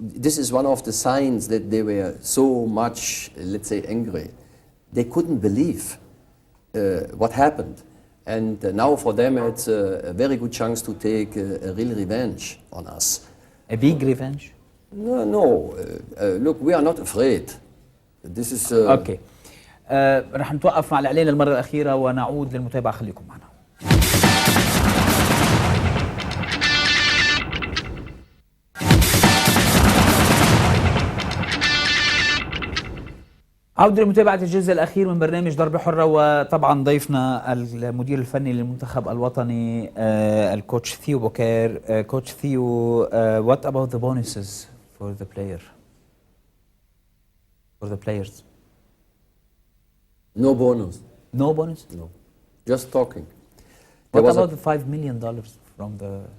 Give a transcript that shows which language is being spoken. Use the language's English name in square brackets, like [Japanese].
[English] This is one of the signs that they were so much, let's say, angry. They couldn't believe what happened. And now for them it's a very good chance to take a real revenge on us. a big revenge. No, look, we are not afraid. This is... [Arabic] اوكي رح نتوقف مع الاعلان للمره الاخيره ونعود للمتابعه، خليكم معنا. عودة لمتابعة الجزء الأخير من برنامج ضربة حرة، وطبعا ضيفنا المدير الفني للمنتخب الوطني الكوتش ثيو بوكير. [English] كوتش ثيو, what about the bonuses for the players? No bonus. No bonus? No. Just talking. What There was about the $5 million from the...